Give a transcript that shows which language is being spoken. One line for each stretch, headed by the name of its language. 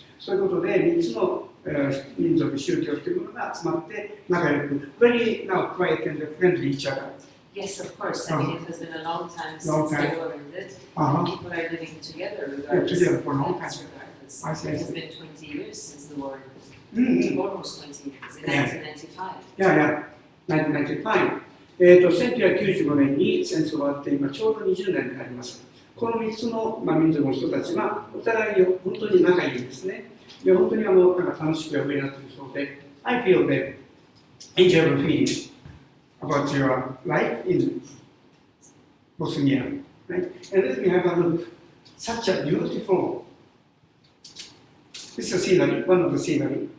Japanese: そういうことで3つの民族、宗教というものが集まって仲良く、
English: very now quiet and friendly each other. Yes, of course. I mean, it has been a long time since they learned it. People are living together regardless. Together for a long time. It has been 20 years since the war. Almost 20 years. In 1995. Yeah, 1995.
Japanese: 1995年に戦争が終わって今ちょうど20年になります。この3つの、民族の人たちはお互い本当に仲いいんですね。で本当になんか楽しく上になっているそうで、
English: I feel that enjoyable feeling about your life in Bosnia, right? And let me have a look. Such a beautiful. This is a scenery, one of the scenery.